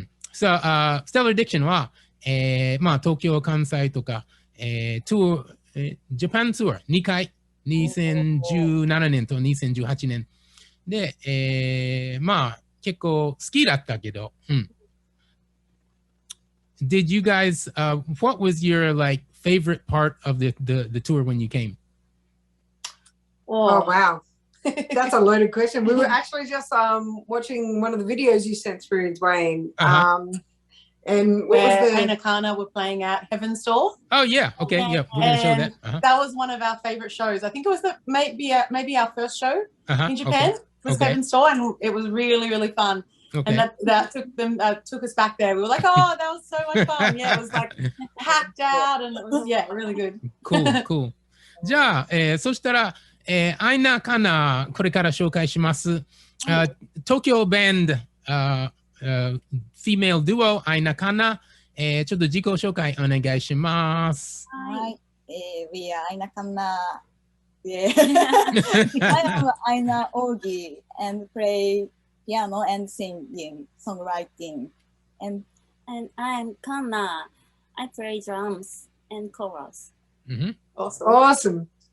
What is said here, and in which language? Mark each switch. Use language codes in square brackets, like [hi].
[ja] So, Stellar Addiction は、まあ、東京、関西とか、ツアー、ジャパンツアー2回、2017年と2018年。で、まあ、結構好きだったけど、 [en] Did you guys, what was your like favorite part of the tour when you came? Oh, wow. That's a loaded question. We were actually just watching one of the videos you sent through, Dwayne. And where AINAKANNA were playing at Heaven's Door. Oh yeah, okay, yeah, we're gonna show that. That was one of our favorite shows. I think it was maybe our first show in Japan. Okay. Was Heaven's Door, and it was really fun. Okay. And that took us back there. We were like, oh, that was so much fun. Yeah, it was like packed out, and it was really good. Cool. [ja] じゃあ、そしたら、AINAKANNA これから紹介します。東京バンド、 [en] female duo [ja] AINAKANNA、ちょっと自己紹介お願いします。はい。 [en] We are AINAKANNA. Yeah. I am Aina Ogi and play piano and singing, songwriting. And I'm Kanna. I play drums and chorus. awesome.